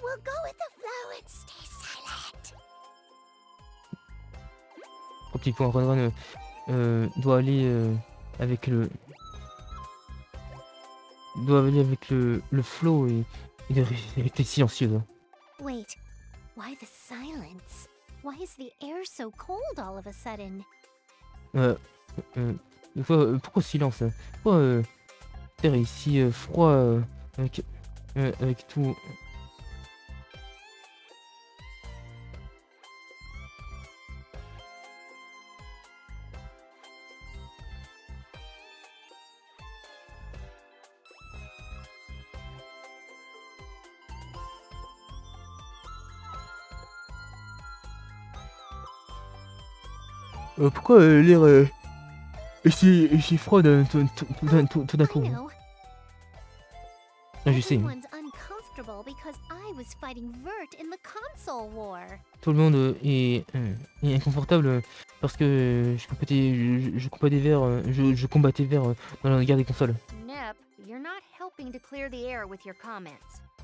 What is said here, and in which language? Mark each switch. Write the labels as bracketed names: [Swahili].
[English] We'll go with the flow and stay silent. [French] 3 petits points. Ranran doit aller avec le... doit aller avec le flow et rester silencieux. [English] Wait, why the silence? Why is the air so cold all of a sudden? [French] Pourquoi silence? Pourquoi terre est si froid avec tout... pourquoi l'air est si froid tout d'un coup? [English] I know. [French] Ah, je sais. [English] Everyone's uncomfortable because I was fighting Vert in the console war. [French] Tout le monde est inconfortable parce que je combattais Vert dans la guerre des consoles. [English] Nep, you're not helping to clear the air with your comments.